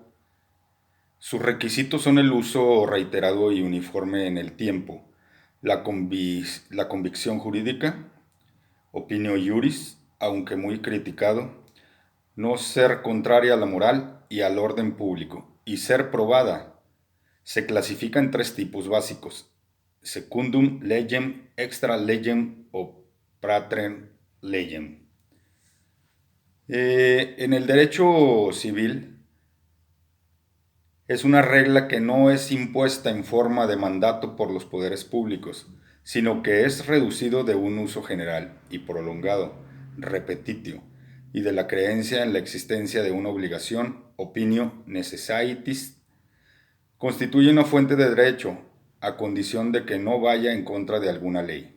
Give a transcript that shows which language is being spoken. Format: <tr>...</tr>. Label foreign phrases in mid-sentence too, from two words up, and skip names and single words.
<es>Sus requisitos son el uso reiterado y uniforme en el tiempo, la convicción jurídica,</es> <la>opinio iuris,</la> <es>aunque muy criticado, no ser contraria a la moral y al orden público, y ser probada. Se clasifica en tres tipos básicos:</es> <la>secundum legem, extra legem o patrem legem.</la> <es>En el derecho civil, es una regla que no es impuesta en forma de mandato por los poderes públicos, sino que es reducido de un uso general y prolongado, repetitio, y de la creencia en la existencia de una obligación,</es> <la>opinio necessitis,</la> <es>constituye una fuente de derecho, a condición de que no vaya en contra de alguna ley.</es>